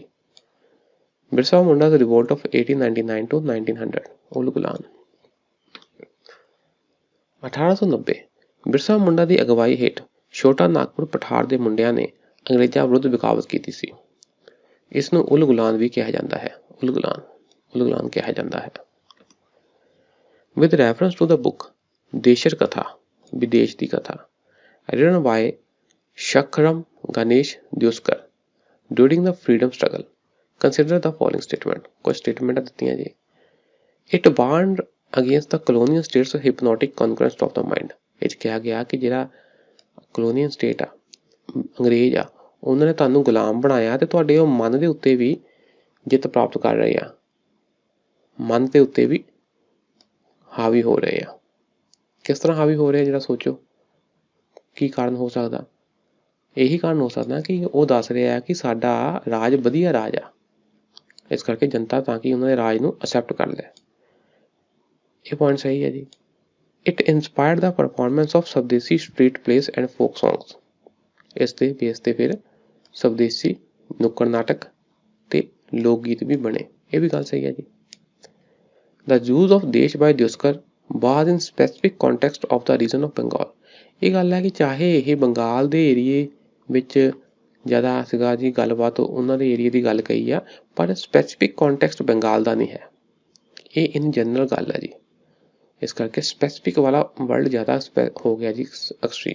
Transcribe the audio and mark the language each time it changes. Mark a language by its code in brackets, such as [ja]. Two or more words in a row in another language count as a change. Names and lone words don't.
[pa] ਬਿਰਸਾ ਮੁੰਡਾ ਦਾ [en] revolt of 1899 to 1900. [pa] ਉਲ ਗੁਲਾਨ 1890 ਬਿਰਸਾ ਮੁੰਡਾ ਦੀ ਅਗਵਾਈ ਹੇਠ ਛੋਟਾ ਨਾਗਪੁਰ ਪਠਾਰ ਦੇ ਮੁੰਡਿਆਂ ਨੇ ਅੰਗਰੇਜ਼ਾਂ ਵਿਰੁੱਧ ਬਗਾਵਤ ਕੀਤੀ ਸੀ। ਇਸ ਨੂੰ ਉਲ ਗੁਲਾਨ ਵੀ ਕਿਹਾ ਜਾਂਦਾ ਹੈ, ਉਲ ਗੁਲਾਨ ਕਿਹਾ ਜਾਂਦਾ ਹੈ। [en] With reference to the book ਦੇਸ਼ਰ ਕਥਾ, ਵਿਦੇਸ਼ ਦੀ ਕਥਾ, written by ਸ਼ਖਰਮ ਗਣੇਸ਼ ਦਿਉਸਕਰ during the freedom struggle, consider the following statement। [pa] ਕੁਝ ਸਟੇਟਮੈਂਟਾਂ ਦਿੱਤੀਆਂ ਜੀ। [en] It warned against the colonial states of hypnotic conquest of the mind। [pa] ਇਹ 'ਚ ਕਿਹਾ ਗਿਆ ਕਿ ਜਿਹੜਾ [en] colonial state [pa] ਆ, ਅੰਗਰੇਜ਼ ਆ, ਉਹਨਾਂ ਨੇ ਤੁਹਾਨੂੰ ਗੁਲਾਮ ਬਣਾਇਆ ਤੇ ਤੁਹਾਡੇ ਉਹ ਮਨ ਦੇ ਉੱਤੇ ਵੀ ਜਿੱਤ ਪ੍ਰਾਪਤ ਕਰ ਰਹੇ ਆ, ਮਨ ਦੇ ਉੱਤੇ ਵੀ ਹਾਵੀ ਹੋ ਰਹੇ ਆ। ਕਿਸ ਤਰ੍ਹਾਂ ਹਾਵੀ ਹੋ ਰਹੇ ਆ ਜਿਹੜਾ ਸੋਚੋ, ਕੀ ਕਾਰਨ ਹੋ ਸਕਦਾ? ਇਹੀ ਕਾਰਨ ਹੋ ਸਕਦਾ ਕਿ ਉਹ ਦੱਸ ਰਿਹਾ ਕਿ ਸਾਡਾ ਰਾਜ ਵਧੀਆ ਰਾਜ ਆ, ਇਸ ਕਰਕੇ ਜਨਤਾ ਤਾਂ ਕਿ ਉਹਨਾਂ ਦੇ ਰਾਜ ਨੂੰ ਅਸੈਪਟ ਕਰ ਲੈ। ਇਹ ਪੁਆਇੰਟ ਸਹੀ ਹੈ ਜੀ। [en] It inspired the performance of Swadeshi street plays and folk songs. [pa] ਇਸ ਦੇ ਬੇਸ ਤੇ ਫਿਰ ਸਵਦੇਸੀ ਨੁੱਕੜ ਨਾਟਕ ਤੇ ਲੋਕ ਗੀਤ ਵੀ ਬਣੇ। ਇਹ ਵੀ ਗੱਲ ਸਹੀ ਹੈ ਜੀ। [en] The use of ਦੇਸ਼ by ਦਿਓਸਕਰ was in specific context of the region of Bengal। [pa] ਇਹ ਗੱਲ ਹੈ ਕਿ ਚਾਹੇ ਇਹ ਬੰਗਾਲ ਦੇ ਏਰੀਏ ਵਿੱਚ ਜ਼ਿਆਦਾ ਸੀਗਾ ਜੀ ਗੱਲਬਾਤ, ਉਹਨਾਂ ਦੇ ਏਰੀਏ ਦੀ ਗੱਲ ਕਹੀ ਆ, ਪਰ [en] specific context [pa] ਬੰਗਾਲ ਦਾ ਨਹੀਂ ਹੈ। ਇਹ [en] in general [pa] ਗੱਲ ਹੈ ਜੀ। ਇਸ ਕਰਕੇ ਸਪੈਸੀਫਿਕ ਵਾਲਾ ਵਰਡ ਜ਼ਿਆਦਾ ਹੋ ਗਿਆ ਜੀ ਐਕਸਟ੍ਰੀਮ।